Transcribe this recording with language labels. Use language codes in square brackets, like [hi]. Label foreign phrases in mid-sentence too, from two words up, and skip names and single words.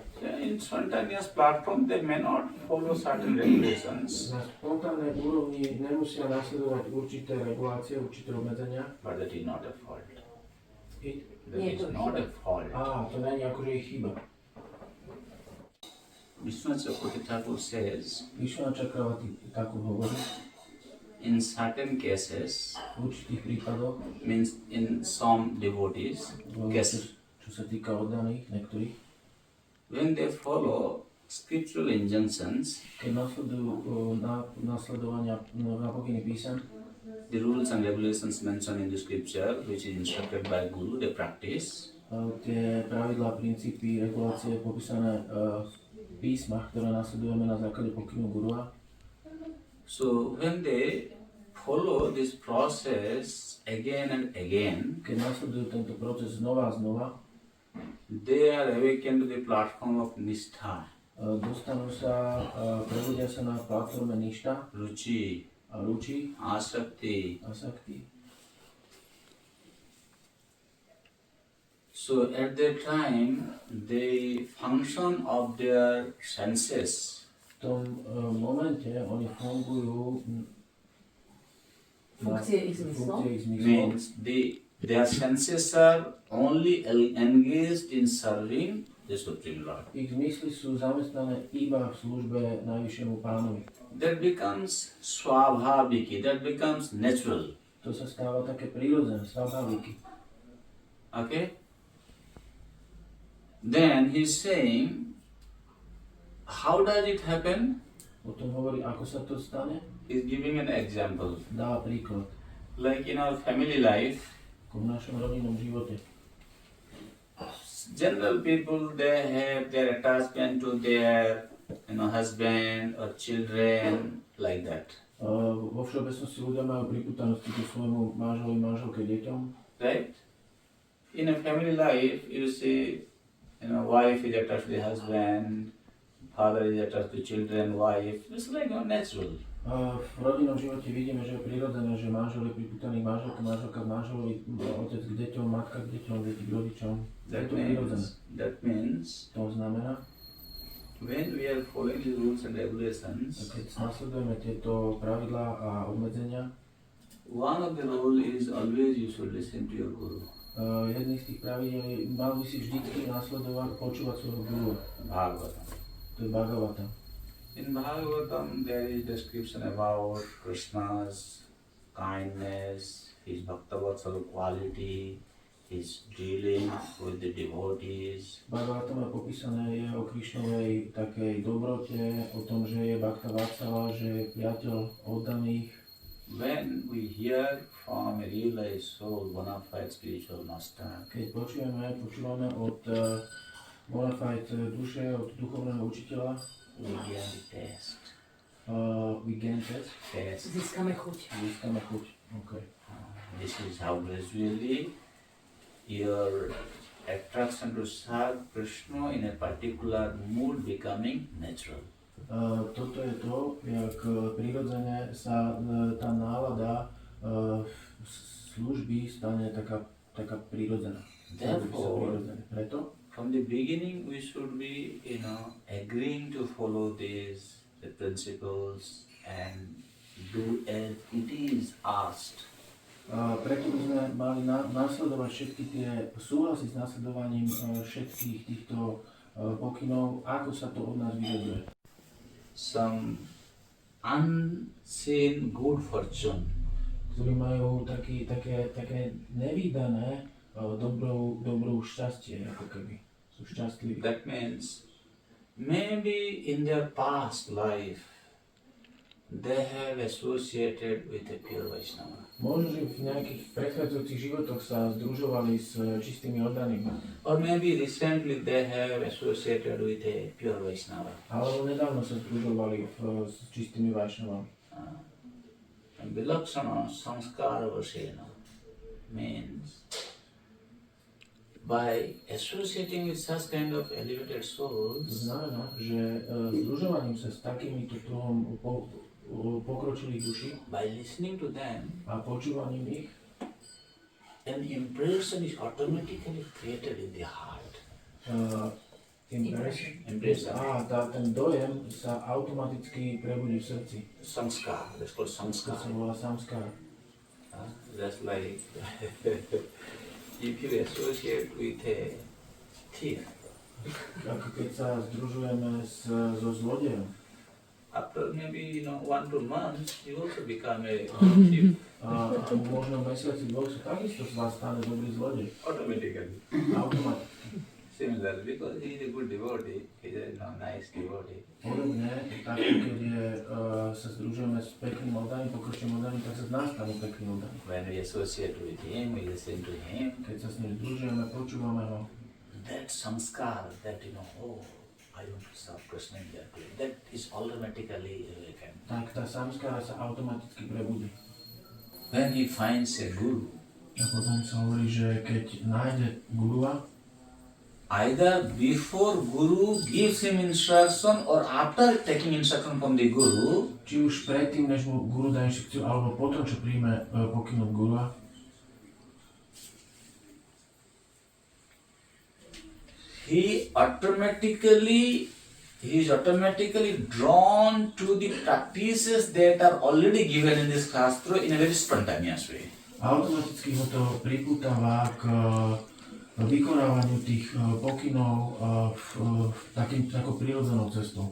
[en] In spontaneous platform, they may not follow certain regulations, [sk] Na spontánnej úrovni nemusia nasledovať určité regulácie, určité obmedzenia. [en] but that is not a fault. That [sk] Nie, [en] is [sk] to [en] not a [sk] chyba. [en] fault. [sk] To není akože ich chyba. [en] Vishwanath Chakravarti Thakur says, [sk] Vyššia Čakravati takú hovorí, [en] in certain cases, [sk] v určitých prípadoch, [en] means in some devotees, cases, [sk] čo sa týka oddaných niektorých, [en] when they follow scriptural injunctions, [sk] keď nasledujú nasledovania na pokyny písem, [en] the rules and regulations mentioned in the scripture, which is instructed by Guru, they practice. [sk] Tie pravidlá, princípy, regulácie popísané v písmach, ktoré nasledujeme na základe pokynu gurua. [en] So when they follow this process again and again, [sk] Keď nasledujú tento proces znova a znova, [en] they are awakened to the platform of Nishtha, [sk] dostanú sa, prebudia sa na platforme Ništa, [en] Ruchi, [sk] Ruči [en] Asakti. [sk] a Sakti. [en] So at that time, the function of their senses [sk] V tom momente oni fungujú na Funkcie ich zmyslov? funkcie ich zmyslov. [en] means their senses are only engaged in serving the Supreme Lord. [sk] Ich zmysly sú zamestnané iba v službe Najvyššiemu Pánovi. [en] That becomes swabhaviki, that becomes natural. [sk] To sa stáva také prírodzené, svabhaviky. [en] Okay? Then he's saying, how does it happen? [sk] O tom hovorí, ako sa to stane. [en] He's giving an example. [sk] Dá príklad. [en] Like in our family life, [sk] Ako v našom rodinnom živote. [en] general people, they have their attachment to their husband or children, like that. [sk] Vo všeobecnosti ľudia majú pripútanosti ku svojmu manželovi, manželke, deťom. [en] Right? In a family life, you see, wife is attached to the husband, father is attached to children, wife. It's like natural. [sk] V rodinnom živote vidíme, že je prirodzené, že manžel je pripútaný k manželke, manželka k manželovi, otec k deťom, matka k deťom, deti k rodičom. Je to prirodzené. [en] That means [sk] To znamená, [en] when we are following the rules and regulations, [sk] keď nasledujeme tieto pravidlá a obmedzenia, [en] one of the rule is always you should listen to your guru. [sk] jedný z tých pravidel je, mal by si vždycky nasledovať, počúvať svojho guru. [en] Bhagavatam. [sk] To je Bhagavata. [en] In Bhagavatam there is description about Krishna's kindness, his bhaktavatsal quality, his dealing with the devotees. [sk] V Bhagavatam je popísané je o Krišnovej takej dobrote, o tom, že je Bhakta Vatsala, že je priateľ oddaných. [en] When we hear from a realized soul, bona fide spiritual master, [sk] Keď počúvame od [la] bona fide [sk] duše, od duchovného učiteľa, [en] we get the test. we gain test, [sk] Získame chuť. získame chuť. [en] Okay. This is how gradually your attraction to serve Krishna in a particular mood becoming natural. [sk] Toto je to, jak prirodzene sa tá nálada služby stane taká prirodzená. [en] Therefore, [sk] Preto [en] from the beginning we should be, agreeing to follow the principles and do as it is asked. [sk] preto by sme mali nasledovať všetky tie, súhlasiť s nasledovaním všetkých týchto pokynov, ako sa to od nás vyžaduje. [en] Some unseen good fortune, [sk] Ktorí majú také nevídané dobrou šťastie, ako keby. Sú šťastliví. [en] that means maybe in their past life they have associated with a pure Vaishnava. [sk] Možno, že v nejakých predchádzajúcich životoch sa združovali s čistými oddanými. [en] Or maybe recently they have associated with a pure Vaishnava. [sk] Alebo nedávno sa združovali s čistými Vaishnavami. [sa] Vilakshana samskara vasena [en] means by associating with such kind of elevated souls, [sk] Znamená, že združovaním sa s takýmito druhom pokročilých duší [en] by listening to them, [sk] a počúvaním ich, [en] an impression is automatically created in the heart. Impression. [sk] Ten dojem sa automaticky prebudí v srdci. [en] Samskar, that's called [sk] To [en] samskar. [sk] sa volá samskar. [en] That's like if you associate with a thief, [sk] Ako keď sa združujeme so zlodejom. [en] after maybe 1-2 months, you also become a thief [sk] A možno mesiaci dvoch sa takisto z vás stane dobrý zlodej. [en] automatically. [sk] Automaticky. [en] Similar, because he is a good devotee, he is a nice devotee. [sk] Podobne, tak keď sa združujeme s pekným oddaním, pokročným oddaním, tak sa z nás stanú pekní oddaní. [en] When we associate with him, we listen to him. [sk] Keď sa s ním združujeme, počúvame ho. [en] That sanskar, that oh, I want to serve Krishna in that way, that is automatically awakened. [sk] Tak tá samskara sa automaticky prebudí. [en] When he finds a guru, [sk] A potom sa hovorí, že keď nájde gurua, [en] either before guru gives him instruction or after taking instruction from the guru, [sk] či už predtým, než mu guru dá inštrukciu, alebo potom, čo príjme pokyn od gurua, [en] he is automatically drawn to the practices that are already given in this shastra in a very spontaneous way. [sk] automaticky ho to pripútava k vykonávaniu tých pokynov takou prirodzenou cestou.